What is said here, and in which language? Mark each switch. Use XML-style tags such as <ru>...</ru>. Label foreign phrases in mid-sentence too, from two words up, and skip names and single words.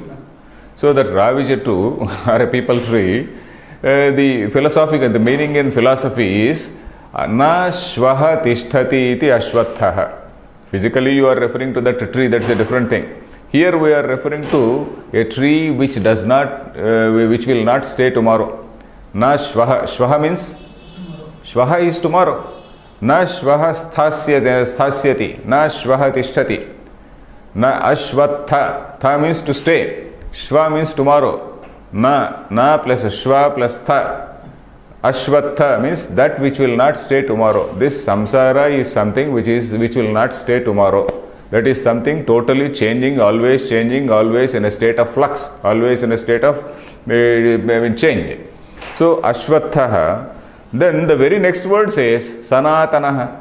<en>So that</en> <te>Ravi Chettu</te> <en>or a peepal tree, the meaning in philosophy is</en> <sa>Na Shvaha Tishtati iti Ashwathaha.</sa> <en>Physically you are referring to that tree, that's a different thing. Here we are referring to a tree which does not, which will not stay tomorrow.</en> <sa>Na Shvaha.</sa> <en>Shvaha means? Shvaha is tomorrow.</en> <sa>Na shvaha sthasyati, na shvaha tishtati, na ashvatha.</sa> <en>Tha means to stay, shva means tomorrow. Na plus shva plus tha. Ashvatha means that which will not stay tomorrow. This samsara is something which will not stay tomorrow. That is something totally changing, always in a state of flux, always in a state of change. So ashvatha. Then the very next word says Sanatanaha.</en>